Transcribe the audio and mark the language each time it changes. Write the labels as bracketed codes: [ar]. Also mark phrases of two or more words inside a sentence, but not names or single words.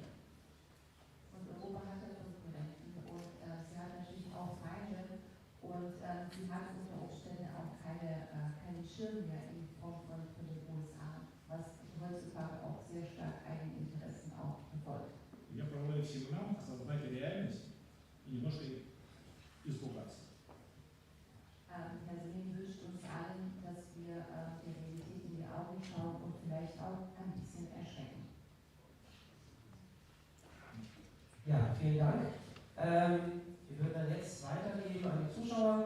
[de] Und Europa hat ja Konkurrenten und sie hat natürlich auch Feinde und sie hat unter Umständen auch keinen Schirm mehr in Form von den USA, was heutzutage auch sehr stark eigene Interessen auch verfolgt. [ru] Я предлагаю всем нам осознать реальность и немножко испугаться. [de] Herr Selin wünscht uns allen, dass wir der Realität in die Augen schauen und vielleicht auch ein bisschen erschrecken. Ja, vielen Dank. Wir würden dann jetzt weitergeben an die Zuschauer.